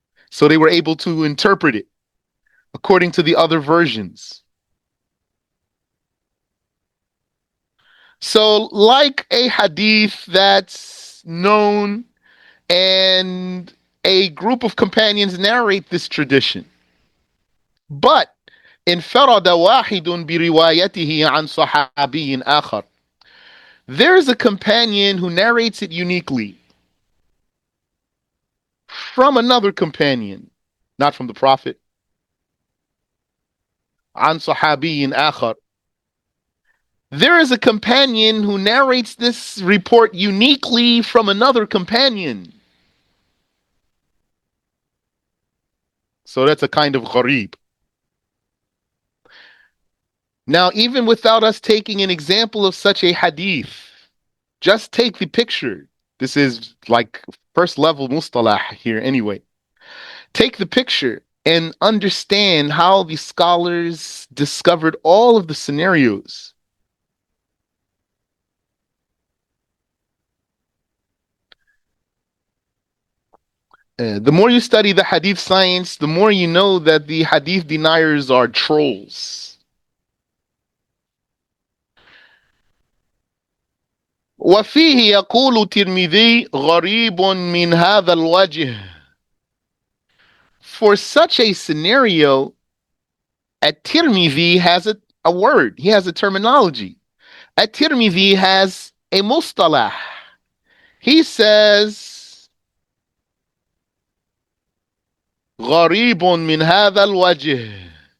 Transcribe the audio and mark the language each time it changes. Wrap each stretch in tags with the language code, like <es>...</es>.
<en>So they were able to interpret it according to the other versions. So, like a hadith that's known and a group of companions narrate this tradition. But</en> <ar>انفرد واحد بروايته عن صحابي آخر.</ar> <en>There's a companion who narrates it uniquely from another companion, not from the Prophet.</en> <ar>عن صحابي آخر.</ar> <en>There is a companion who narrates this report uniquely from another companion. So that's a kind of ghareeb. Now, even without us taking an example of such a hadith, just take the picture. This is like first level mustalah here anyway. Take the picture and understand how the scholars discovered all of the scenarios. The more you study the hadith science, the more you know that the hadith deniers are trolls.</en> <ar>وفيه يقول الترمذي غريب من هذا الوجه.</ar> <en>For such a scenario, at-Tirmidhi has a word. He has a terminology. At-Tirmidhi has a mustalah. He says</en> <ar>غريب من هذا الوجه.</ar>